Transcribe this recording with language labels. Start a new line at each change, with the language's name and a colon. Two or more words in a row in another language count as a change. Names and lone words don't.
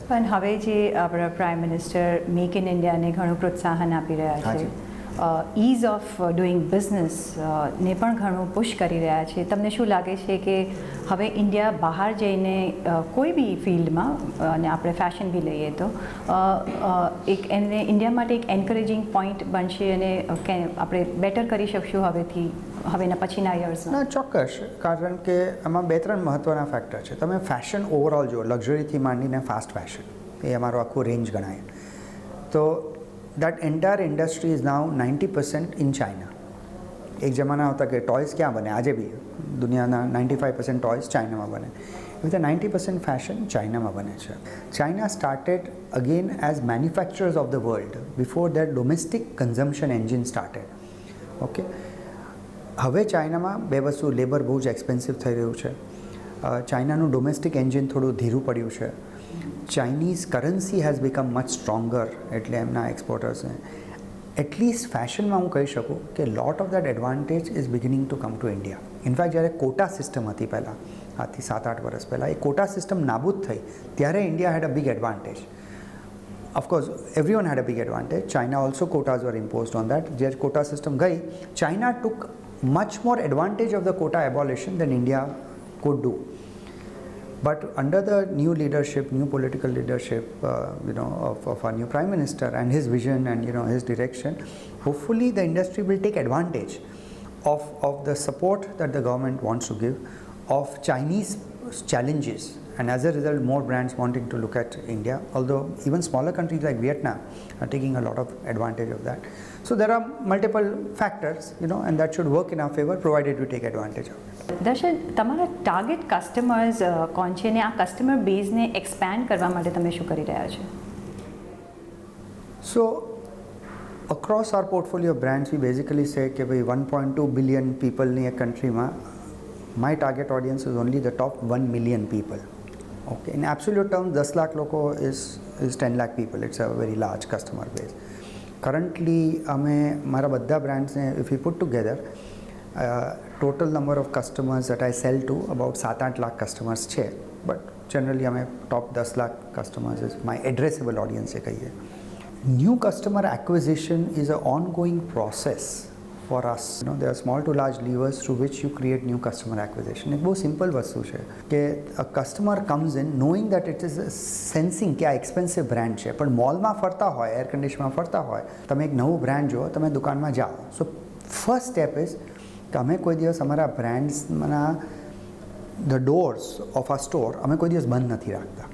Gujarati: પણ હવે જે આપણા પ્રાઇમ મિનિસ્ટર મેક ઇન ઇન્ડિયાને ઘણું પ્રોત્સાહન આપી રહ્યા છે,
English: ease of doing business
Gujarati: ને પણ ઘણું પુશ કરી રહ્યા છે, તમને શું લાગે છે કે હવે ઇન્ડિયા બહાર જઈને કોઈ બી ફિલ્ડમાં, અને આપણે ફેશન બી લઈએ તો એક એને ઇન્ડિયા માટે એક
English: encouraging point
Gujarati: બનશે અને આપણે બેટર કરી શકશું હવેના પછીના યર્સમાં? ના, ચોક્કસ. કારણ કે આમાં 2-3 મહત્ત્વના ફેક્ટર છે. તમે ફેશન ઓવરઓલ જુઓ, લક્ઝરીથી માંડીને
English: fast fashion,
Gujarati: એ અમારું આખું રેન્જ ગણાય.
English: તો that entire industry is now 90% in China.
Gujarati: એક જમાના હતા કે ટોયસ ક્યાં બને, આજે બી દુનિયાના 95% ટોયસ ચાઇનામાં બને.
English: With the 90% fashion
Gujarati: ચાઇનામાં બને છે.
English: China started again as manufacturers of the world before their domestic consumption engine started. Okay.
Gujarati: હવે ચાઇનામાં બે વસ્તુ, લેબર બહુ જ એક્સપેન્સિવ થઈ રહ્યું છે. ચાઇનાનું
English: domestic engine
Gujarati: થોડું ધીરું પડ્યું છે.
English: Chinese currency has become much stronger,
Gujarati: એટલે એમના એક્સપોર્ટર્સને એટલીસ્ટ ફેશનમાં હું કહી શકું કે
English: lot of that advantage is beginning to come to India.
Gujarati: ઇનફેક્ટ જ્યારે કોટા સિસ્ટમ હતી પહેલાં, આજથી 7-8 વર્ષ પહેલાં, એ કોટા સિસ્ટમ નાબૂદ થઈ ત્યારે
English: India had a big advantage. Of course everyone had a big advantage. China also quotas were imposed on that. જ્યારે quota system ગઈ, China took much more advantage of the quota abolition than India could do. But under the new leadership, new political leadership, of our new Prime Minister and his vision and his direction, hopefully the industry will take advantage of the support that the government wants to give, of Chinese challenges, and as a result more brands wanting to look at India, although even smaller countries like Vietnam are taking a lot of advantage of that. So there are multiple factors, and that should work in our favor provided we take advantage of it.
Gujarati: દર્શન, તમારા
English: target customers
Gujarati: કોણ છે ને આ કસ્ટમર બેઝને એક્સપેન્ડ કરવા માટે તમે શું કરી રહ્યા છો?
English: So across our portfolio of brands, we basically say
Gujarati: કે ભાઈ
English: 1.2 billion people
Gujarati: ની એક
English: countryમાં my target audience is only the top 1 million people. Okay, in absolute terms 10 lakh લોકો is 10 lakh people. It's a very large customer base. Currently
Gujarati: મારા બધા બ્રાન્ડ્સને
English: if we put together, total number of customers that I sell to about 7-8 lakh customers છે. But generally top 10 lakh customers is my addressable audience
Gujarati: એ કહીએ.
English: New customer acquisition is an ongoing process for us. There are small to large levers through which you create new customer acquisition.
Gujarati: એક બહુ સિમ્પલ વસ્તુ છે કે
English: a customer comes in knowing that it is sensing
Gujarati: કે આ એક્સપેન્સિવ બ્રાન્ડ છે, પણ મોલમાં ફરતા હોય, એર કન્ડિશનમાં ફરતા હોય, તમે એક નવું બ્રાન્ડ જુઓ, તમે દુકાનમાં જાઓ.
English: so first step is
Gujarati: કે અમે કોઈ દિવસ અમારા બ્રાન્ડ્સના
English: the doors of
Gujarati: આ સ્ટોર અમે કોઈ દિવસ બંધ નથી રાખતા.